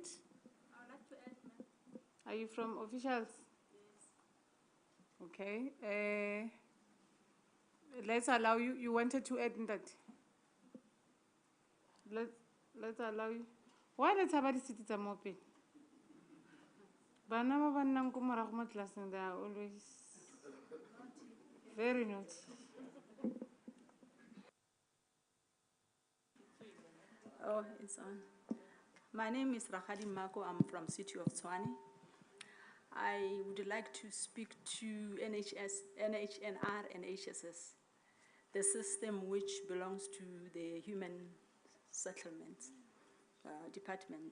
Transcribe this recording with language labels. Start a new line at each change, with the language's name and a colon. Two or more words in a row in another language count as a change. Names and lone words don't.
English: I would like to add, ma'am. Are you from officials? Yes. Okay. Let's allow you. You wanted to add in that. Let's allow you. Why let's have a sit at mopping?
Tswana: Bana ba nnang ko morago mo tlelaseng,
English: they are always very naughty. Oh, it's on. My name is Rahadi Mako. I'm from City of Tshwane. I would like to speak to NHNR and HSS, the system which belongs to the Human Settlements Department.